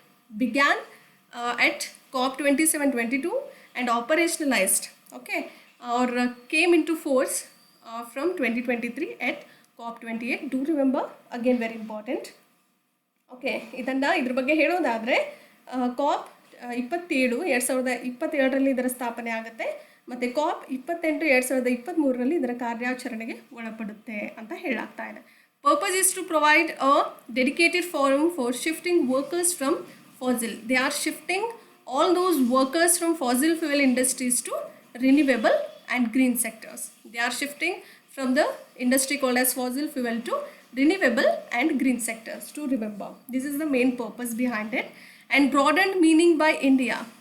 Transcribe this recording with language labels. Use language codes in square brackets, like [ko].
[en] Began at COP 27-22 and operationalized, okay, or came into force from 2023 at COP 28. Do remember, again very important. [kn] Okay, ಇದ್ರ ಬಗ್ಗೆ ಹೇಳೋದಾದರೆ COP 27 2027ರಲ್ಲಿ ಇದರ ಸ್ಥಾಪನೆ ಆಗುತ್ತೆ ಮತ್ತು COP 28 2023ರಲ್ಲಿ ಇದರ ಕಾರ್ಯಾಚರಣೆಗೆ ಒಳಪಡುತ್ತೆ ಅಂತ ಹೇಳಾಗ್ತಾ ಇದೆ. [en] Purpose is to provide a dedicated forum for shifting workers from fossil. They are shifting all those workers from fossil fuel industries to renewable and green sectors. They are shifting from the industry called as fossil fuel to renewable and green sectors, to remember. This is the main purpose behind it. And broadened meaning by India.